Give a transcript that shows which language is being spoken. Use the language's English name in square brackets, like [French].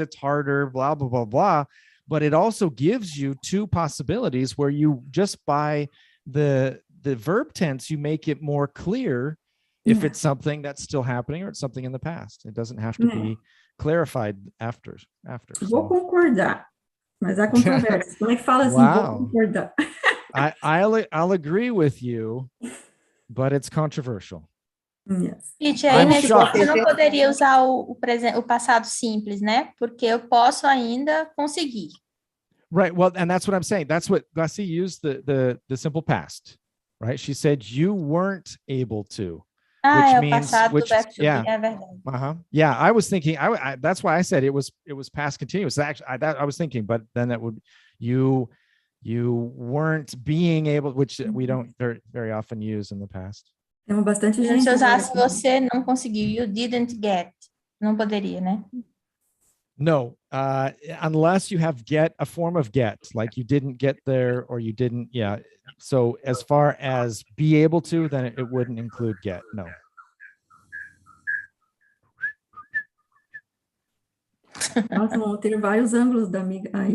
[English] It's harder, blah, blah, blah, blah. But it also gives you 2 possibilities where you just by the verb tense, you make it more clear if it's something that's still happening or it's something in the past. It doesn't have to be clarified after. [Portuguese] Vou concordar, mas há controvérsias. Como é que fala assim? Vou concordar. [English] I'll agree with you, but it's controversial. Yes. [Portuguese] Gente, aí nesse caso eu não poderia usar o passado simples, né? Porque eu posso ainda conseguir. [English] Right. Well, and that's what I'm saying. That's what Glaci used the simple past, right? She said you weren't able to. Which means, [Portuguese] passado do verbo [English] to be, é [Portuguese] verdade. [English] Yeah, I was thinking. I that's why I said it was past continuous. Actually, I was thinking, but then that would you weren't being able, which we don't very often use in the past. [Portuguese] Tem bastante gente. Se eu usasse você não conseguiu, [English] you didn't get, [Portuguese] não poderia, né? [English] No, unless you have get, a form of get, like you didn't get there or you didn't, So as far as be able to, then it wouldn't include get, no. [Portuguese] Nossa, vão ter vários ângulos da amiga.